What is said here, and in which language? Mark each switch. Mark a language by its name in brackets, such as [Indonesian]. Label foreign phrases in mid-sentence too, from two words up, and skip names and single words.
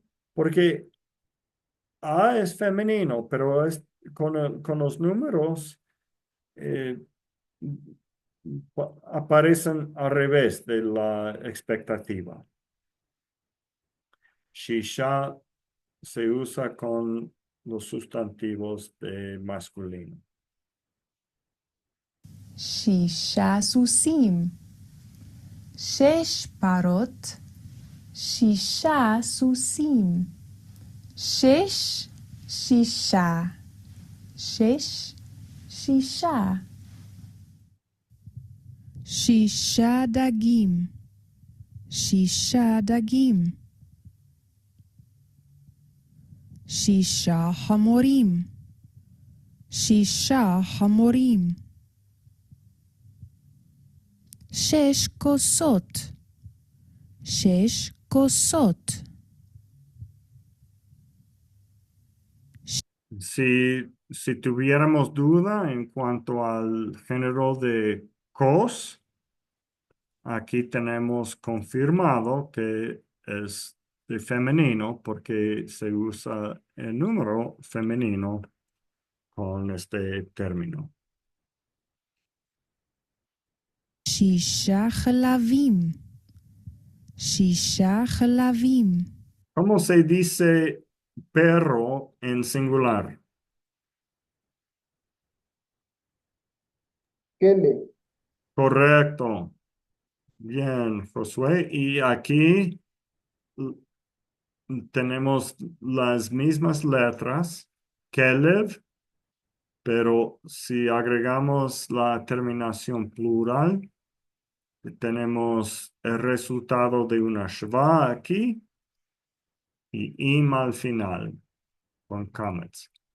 [Spanish] Porque A es femenino, pero con los números eh, aparecen al revés de la expectativa. Shisha se usa con los sustantivos de masculino. [Hebrew] שישה סוסים. שש פרות. שישה סוסים. שש שישה. שש שישה. שישה דגים. שישה דגים. שישה חמורים. שישה חמורים. שש כוסות. שש כוסות. [Spanish] Si tuviéramos duda en cuanto al género de cos, aquí tenemos confirmado que es de femenino porque se usa el número femenino con este término. [Hebrew] שישה חלבים. שישה חלבים. [Spanish] ¿Cómo se dice perro en singular? Kele. Correcto. Bien, Josué. Y aquí tenemos las mismas letras, Kelev, pero si agregamos la terminación plural, tenemos el resultado de una shva aquí y im al final con comets.